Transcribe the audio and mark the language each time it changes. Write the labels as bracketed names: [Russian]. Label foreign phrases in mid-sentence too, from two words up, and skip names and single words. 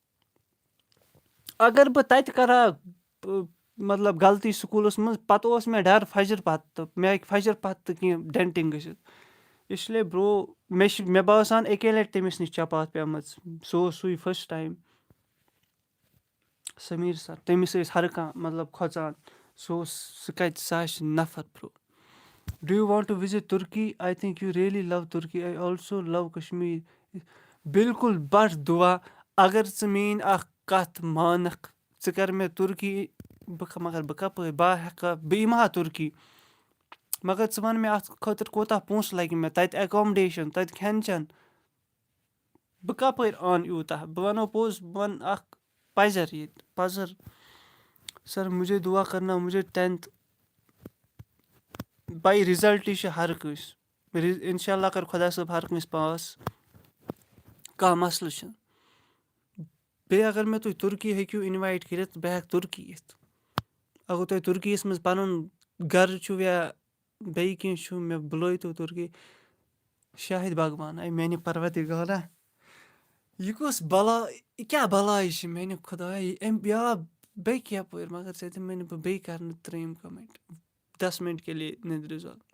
[Kashmiri] اگر بہٕ تَتہِ کَرٕ مطلب غلطی سکوٗلَس منٛز پَتہٕ اوس مےٚ ڈَر فجر پَتہٕ تہٕ مےٚ ہیٚکہِ فجر پَتہٕ تہٕ کینٛہہ ڈٮ۪نٹِنٛگ گٔژھِتھ اِسلیے برٛو مےٚ باسان اَکے لَٹہِ تٔمِس نِش چپاتھ پیٚمٕژ سُہ اوس سُے [English] first time [Kashmiri] سمیٖر سَر تٔمِس ٲسۍ ہر کانٛہہ مطلب کھۄژان سُہ کَتہِ سُہ آسہِ نفر برٛو [English] do you want to visit Turkey I think you really love Turkey I also love Kashmir [Kashmiri] بِلکُل بَڑٕ دُعا اگر ژٕ میٛٲنۍ اَکھ کَتھ مانکھ ژٕ کَر مےٚ تُرکی مگر بہٕ کَپٲرۍ بہٕ یِمہٕ ہا تُرکی مگر ژٕ وَن مےٚ اَتھ خٲطرٕ کوٗتاہ پونٛسہٕ لَگہِ مےٚ تَتہِ ایٚکامڈیشَن تَتہِ کھٮ۪ن چٮ۪ن بہٕ کَپٲرۍ اَنہٕ یوٗتاہ بہٕ وَنو پوٚز بہٕ وَنہٕ اَکھ پَزَر ییٚتہِ پَزَر سَر [Urdu] مُجھے دُعا کَرنا مُجھے [Kashmiri] 10th پَیی رِزَلٹٕے چھِ ہر کٲنٛسہِ [Arabic] اِنشاء اللہ [Kashmiri] کَرِ خۄدا صٲب ہر کٲنٛسہِ پاس کانٛہہ مَسلہٕ چھُنہٕ بیٚیہِ اگر مےٚ تُہۍ تُرکی ہیٚکِو اِنوایِٹ کٔرِتھ بہٕ ہٮ۪کہٕ تُرکی یِتھ اگر تۄہہِ تُرکییَس منٛز پَنُن گرٕ چھُو یا بیٚیہِ کینٛہہ چھُ مےٚ بُلٲیتو تُرکی شاہِد باغوان اے میٛانہِ پروردِگارا یہِ کُس بلاے یہِ کیٛاہ بلاے چھِ میٛانہِ خۄدایا أمۍ یا بیٚکہِ یَپٲرۍ مگر ژےٚ دِمَے نہٕ بہٕ بیٚیہِ کَرنہٕ 3 کَمٮ۪نٛٹ 10 [Urdu] مِنٹ کے لیے [Kashmiri] نِندرِ زول